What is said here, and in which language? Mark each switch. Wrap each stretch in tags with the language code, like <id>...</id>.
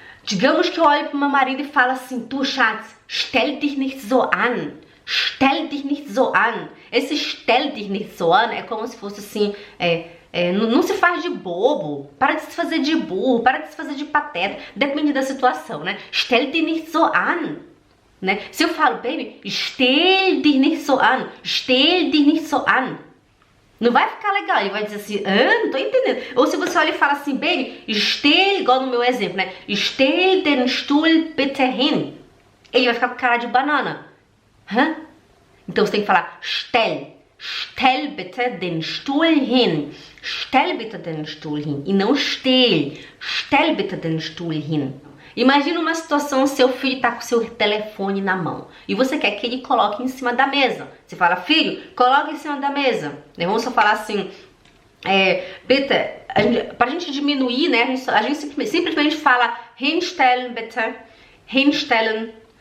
<pt>Digamos que eu olho para o meu marido e falo assim: "Tu,</pt> <de>Schatz, stell dich nicht so an. Stell dich nicht so an."</de> <pt>Esse</pt> <de>stell dich nicht so an</de> <pt>é como se fosse assim, não se faz de bobo, para de se fazer de burro, para de se fazer de pateta, depende da situação, né?</pt> <de>Stell dich nicht so an,</de> <pt>né? Se eu falo, baby,</pt> <de>stell dich nicht so an,</de> <pt>stell dich nicht so an, não vai ficar legal, ele vai dizer assim, não tô entendendo. Ou se você olha e fala assim, baby, stell, igual no meu exemplo, né?</pt> <de>Stell den Stuhl bitte hin.</de> <pt>Ele vai ficar com cara de banana. Hã? Então você tem que falar stell.</pt> <de>Stell bitte den Stuhl hin. Stell bitte den Stuhl hin.</de> <pt>E não</pt> <de>stell. Stell bitte den Stuhl hin.</de> <pt>Imagina uma situação, seu filho tá com seu telefone na mão e você quer que ele coloque em cima da mesa. Você fala, filho, coloque em cima da mesa. Vamos só falar assim, bitte, pra gente diminuir, né? A gente simplesmente fala</pt> <de>hinstellen, bitte. Hinstellen.</de>